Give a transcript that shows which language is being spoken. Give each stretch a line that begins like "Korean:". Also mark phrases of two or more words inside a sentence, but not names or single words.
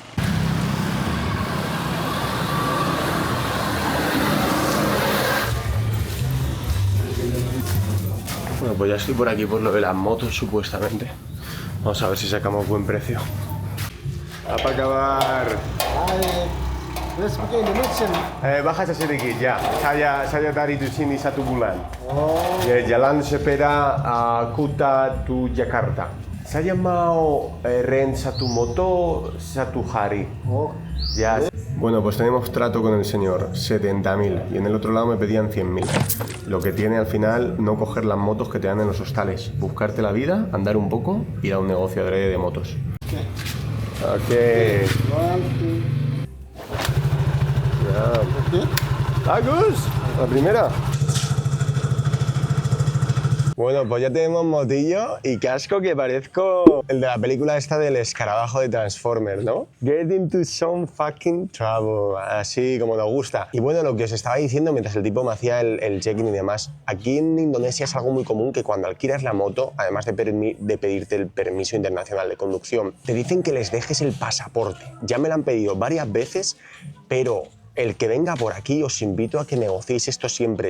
Spanish: Bueno, pues ya estoy por aquí por lo de las motos supuestamente. Vamos a ver si sacamos buen precio. Para acabar.
Indonesian: Baja sedikit ya. Saya dari di sini 1 bulan. Jalan sepeda Kuta to Jakarta. Saya mau rent 1 moto 1 hari. Ya.
Spanish: Bueno, pues tenemos trato con el señor, 70.000 y en el otro lado me pedían 100.000. Lo que tiene al final no coger las motos que te dan en los hostales, buscarte la vida, andar un poco, ir a un negocio adrede de motos. Ok. Agus, la primera. Bueno, pues ya tenemos motillo y casco que parezco el de la película esta del escarabajo de Transformers, ¿no?
English: Get into some fucking trouble,
Spanish: así como nos gusta. Y bueno, lo que os estaba diciendo mientras el tipo me hacía el check-in y demás, aquí en Indonesia es algo muy común que cuando alquilas la moto, además de pedirte el permiso internacional de conducción, te dicen que les dejes el pasaporte. Ya me lo han pedido varias veces, pero el que venga por aquí os invito a que negociéis esto siempre.